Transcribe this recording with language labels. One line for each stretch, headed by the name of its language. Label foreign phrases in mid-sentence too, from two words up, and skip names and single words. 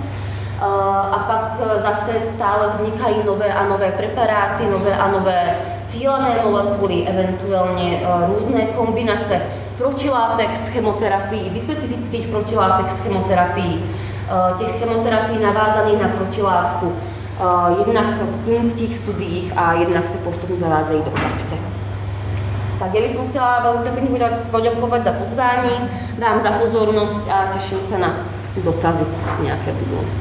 Czech: A pak zase stále vznikají nové a nové preparáty, nové a nové cílené molekuly, eventuálně různé kombinace protilátek s chemoterapií, bispecifických protilátek s chemoterapií, těch chemoterapií navázaných na protilátku, jednak v klinických studiích a jednak se postupně zavádějí do praxe.
Slovak: Tak ja by som chcela veľmi pekne poďakovať za pozvání, vám za pozornosť a teším sa na dotazy nejaké budú.